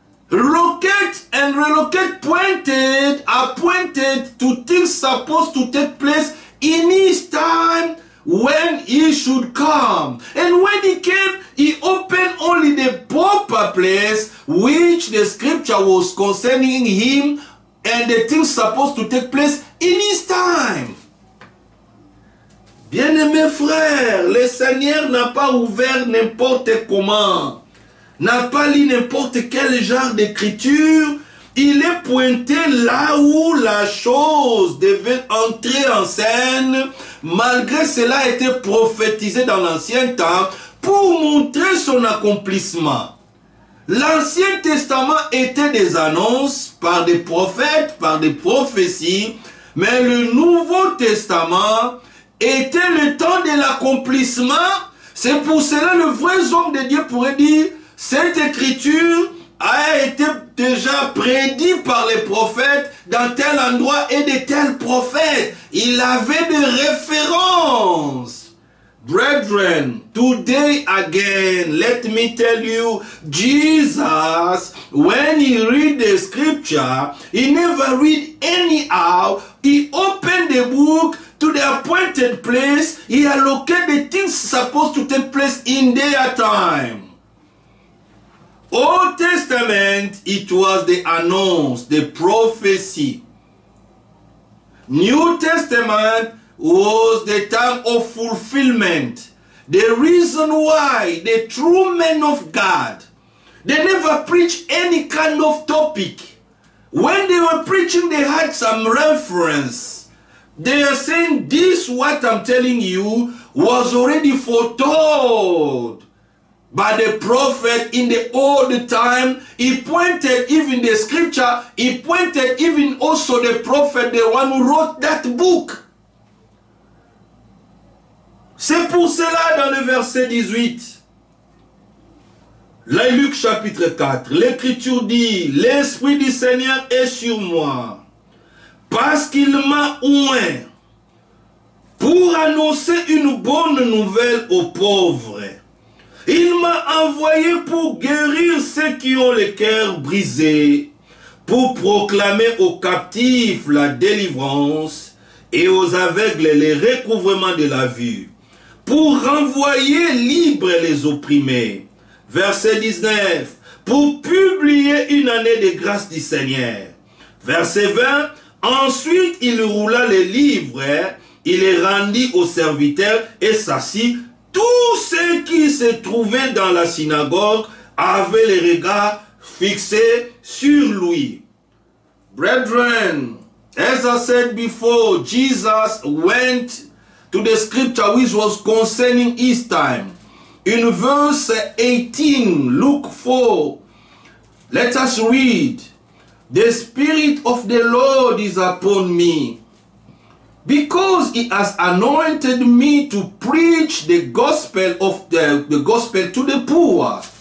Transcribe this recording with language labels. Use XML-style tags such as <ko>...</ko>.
<en>Relocate and relocate appointed to things supposed to take place in his time when he should come. And when he came, he opened only the proper place which the scripture was concerning him and the things supposed to take place in his time.</en> <fr>Bien-aimés frères, le Seigneur n'a pas ouvert n'importe comment, n'a pas lu n'importe quel genre d'écriture. Il est pointé là où la chose devait entrer en scène. Malgré cela a été prophétisé dans l'ancien temps pour montrer son accomplissement. L'Ancien Testament était des annonces par des prophètes, par des prophéties, mais le Nouveau Testament était le temps de l'accomplissement. C'est pour cela le vrai homme de Dieu pourrait dire, cette écriture a été déjà prédit par les prophètes dans tel endroit et de tels prophètes. Il avait des références.</fr> <en>Brethren, today again, let me tell you, Jesus, when he read the scripture, he never read anyhow. He opened the book to the appointed place. He allocated the things supposed to take place in their time. Old Testament, it was the announce, the prophecy. New Testament was the time of fulfillment. The reason why the true men of God, they never preach any kind of topic. When they were preaching, they had some reference. They are saying, this what I'm telling you was already foretold by the prophet in the old time. He pointed even the scripture, he pointed even also the prophet, the one who wrote that book.</en> <fr>C'est pour cela dans le verset 18, là, Luc chapitre 4, l'écriture dit, l'Esprit du Seigneur est sur moi, parce qu'il m'a oint pour annoncer une bonne nouvelle aux pauvres. Il m'a envoyé pour guérir ceux qui ont le cœur brisé, pour proclamer aux captifs la délivrance et aux aveugles le recouvrement de la vue, pour renvoyer libres les opprimés. Verset 19, pour publier une année de grâce du Seigneur. Verset 20, ensuite il roula les livres, il les rendit aux serviteurs et s'assit. Tous ceux qui se trouvaient dans la synagogue avaient les regards fixés sur lui.</fr> <en>Brethren, as I said before, Jesus went to the scripture which was concerning his time. In verse 18, Luke 4, let us read, the Spirit of the Lord is upon me, because he has anointed me to preach the gospel of the gospel to the poor.</en>